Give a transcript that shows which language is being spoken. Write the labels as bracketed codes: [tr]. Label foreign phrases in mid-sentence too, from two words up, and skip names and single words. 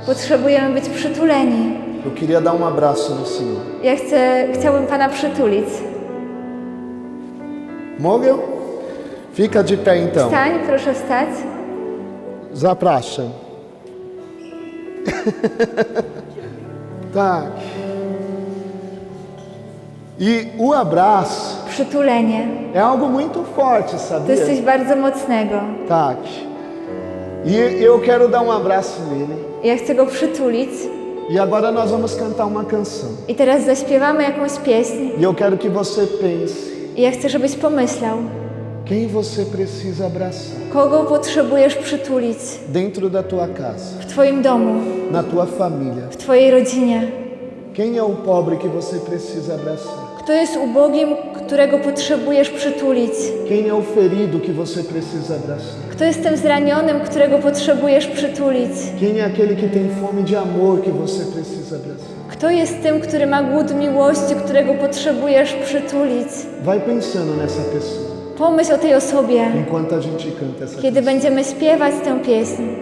[pl] Potrzebujemy być przytuleni. [pt] Eu queria dar abraço no Senhor. [pl] Ja chciałbym Pana przytulić. Mogę? [pt] Fica de pé então. [pl] Wstań, proszę wstać. Zapraszam. Tak. [pt] E o abraço [pl] Przytulenie. [pt] é algo muito forte, [pl] To [pt] sabia? [pl] jest coś bardzo mocnego. Tak. [pt] E eu quero dar abraço nele. [pl] Ja chcę go przytulić. [pt] E agora nós vamos cantar uma canção. [pl] I teraz zaśpiewamy jakąś pieśń. [pt] E eu quero que você pense [pl] I ja chcę, żebyś pomyślał, [pt] quem você precisa abraçar [pl] kogo potrzebujesz przytulić [pt] dentro da tua casa, [pl] w Twoim domu, [pt] na tua família. [pl] w Twojej rodzinie. [pt] Quem é o pobre que você precisa abraçar? [pl] Kto jest ubogim, którego potrzebujesz przytulić? [pt] Quem é o ferido que você precisa abraçar? [pl] Kto jest tym zranionym, którego potrzebujesz przytulić? [pt] Quem é aquele que tem fome de amor que você precisa abraçar? [pl] Kto jest tym, który ma głód miłości, którego potrzebujesz przytulić? [pt] Vai pensando nessa pessoa [pl] Pomyśl o tej osobie, [pt] enquanto a gente canta essa [pl] kiedy [pt] canção. [pl] będziemy śpiewać tę pieśń.